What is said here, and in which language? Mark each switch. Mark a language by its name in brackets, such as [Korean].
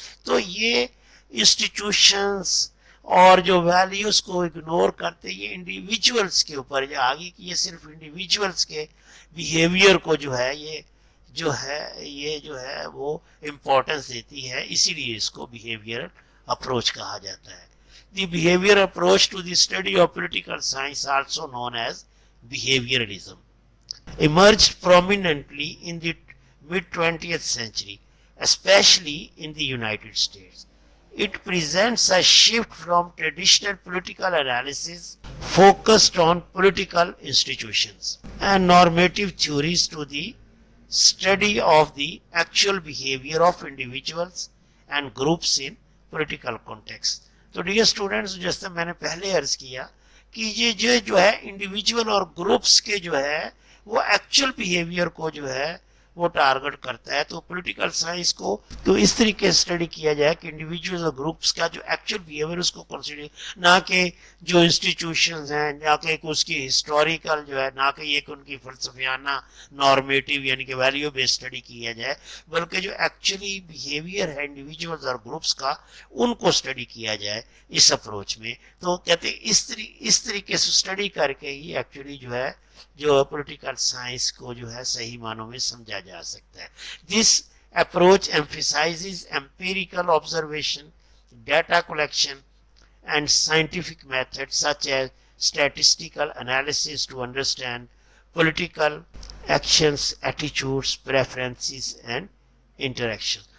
[Urdu] تو یہ انسٹیٹیوشنس اور جو ویلیوز کو اگنور کرتے یہ انڈیویجولس کے اوپر آگے کہ یہ صرف انڈیویجولس کے بیہیویئر کو جو ہے یہ جو ہے وہ امپورٹنس دیتی ہے، اسی لیے اس کو بیہیویئر اپروچ کہا جاتا ہے. [English] The behaviour approach to the study of political science also known as behavioralism emerged prominently in the mid-20th century, especially in the United States. It presents a shift from traditional political analysis focused on political institutions and normative theories to the study of the actual behavior of individuals and groups in political context. [Urdu] تو [English] dear students، [Urdu] جیسے میں نے پہلے عرض کیا کہ یہ جو ہے انڈیویجول اور گروپس کے جو ہے وہ ایکچوئل بیہیویئر کو جو ہے وہ ٹارگٹ کرتا ہے. تو پولیٹیکل سائنس کو تو اس طریقے سے اسٹڈی کیا جائے کہ انڈیویجولز اور گروپس کا جو ایکچوئل بیہیویئر اس کو کنسیڈر، نہ کہ جو انسٹیٹیوشنز ہیں، نہ کہ اس کی ہسٹوریکل جو ہے، نہ کہ یہ کہ ان کی فلسفیانہ نارمیٹیو یعنی کہ ویلیو بیس اسٹڈی کیا جائے، بلکہ جو ایکچولی بیہیویئر ہے انڈیویجولز اور گروپس کا ان کو اسٹڈی کیا جائے اس اپروچ میں. تو کہتے ہیں اس طریقے سے اسٹڈی کر کے ہی ایکچولی جو ہے جو پولیٹیکل سائنس کو جو ہے صحیح معنوں میں سمجھا جا سکتا ہے. [English] This approach emphasizes empirical observation, data collection, and scientific methods such as statistical analysis to understand political actions, attitudes, preferences, and interactions.